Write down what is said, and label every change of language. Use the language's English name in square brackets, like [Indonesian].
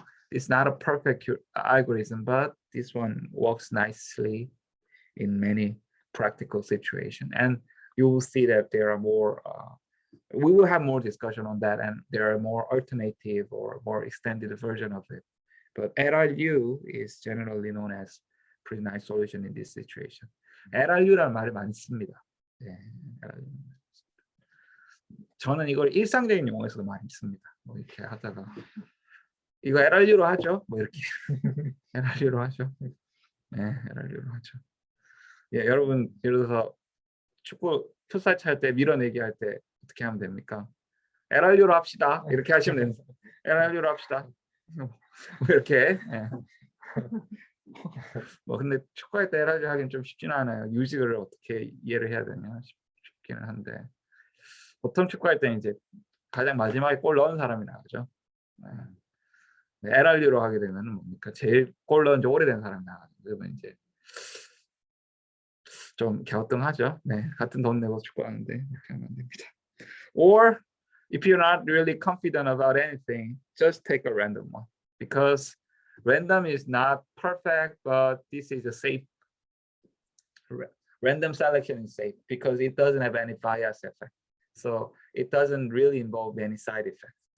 [English] it's not a perfect algorithm, but this one works nicely in many practical situations. And you will see that there are more, we will have more discussion on that, and there are more alternative or more extended version of it. But LRU is generally known as pretty nice solution in this situation. [Korean] LRU라는 말을 많이 씁니다. 네, LRU. 저는 이걸 일상적인 용어에서도 많이 씁니다. 뭐 이렇게 하다가 이거 LRU로 하죠. 뭐 이렇게 LRU로 하죠. 네, LRU로 하죠. 예, 여러분 예를 들어서 축구 풋살 찰 때 밀어내기 할 때 어떻게 하면 됩니까? LRU로 합시다. 이렇게 하시면 됩니다. LRU로 합시다. 뭐 이렇게. 예. 뭐 근데 축구할 때 LRU 하기는 좀 쉽지는 않아요. 유식을 어떻게 이해를 해야 되냐 싶기는 한데 보통 축구할 때는 이제 가장 마지막에 골 넣은 사람이 나가죠. 네. LRU로 하게 되면 뭡니까? 제일 골 넣은 지 오래된 사람이 나가죠. 그러면 이제 좀 갸우뚱하죠. 네, 같은 돈 내고 축구하는데 이렇게 하면 안 됩니다. [English] Or if you're not really confident about anything, just take a random one, because random is not perfect, but this is a safe. Random selection is safe because it doesn't have any bias effect, so it doesn't really involve any side effect.